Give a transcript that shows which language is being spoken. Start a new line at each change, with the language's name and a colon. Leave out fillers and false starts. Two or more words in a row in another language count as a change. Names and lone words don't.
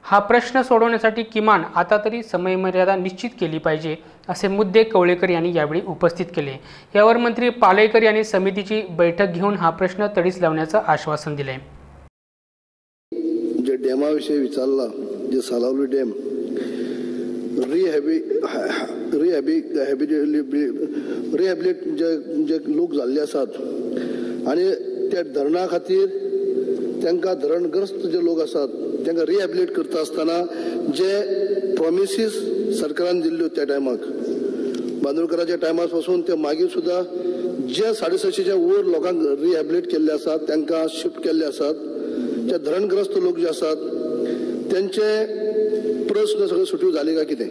Marathi: हा प्रश्न सोडवण्यासाठी किमान आता तरी समयमर्यादा निश्चित केली पाहिजे असे मुद्दे कवळेकर यांनी यावेळी उपस्थित केले। यावर मंत्री पालेकर यांनी समितीची बैठक घेऊन हा प्रश्न तडीस लावण्याचं आश्वासन दिले।
Konkani: जे डॅमाविषयी विचारला, जे सालावली डॅम रिहॅबिलिट जे लोक जाल्ले आसात आणि त्या धरणा खातीर त्यांना धरणग्रस्त जे लोक आसात त्यांना रिहॅबिलिट करता आसतना जे प्रॉमिसीस सरकारान दिल्ल्यो त्या टायमाक बांदोडकराच्या टायमार पासून ते मागीर सुद्धा जे 650च्या वयर लोकांक रिहॅबिलिट केल्ले आसात, त्यांना शिफ्ट केल्ले आसात, जे धरणग्रस्त लोक जे आसात त्यांचे प्रश्न सगळे सुट्यो झाले का कितें?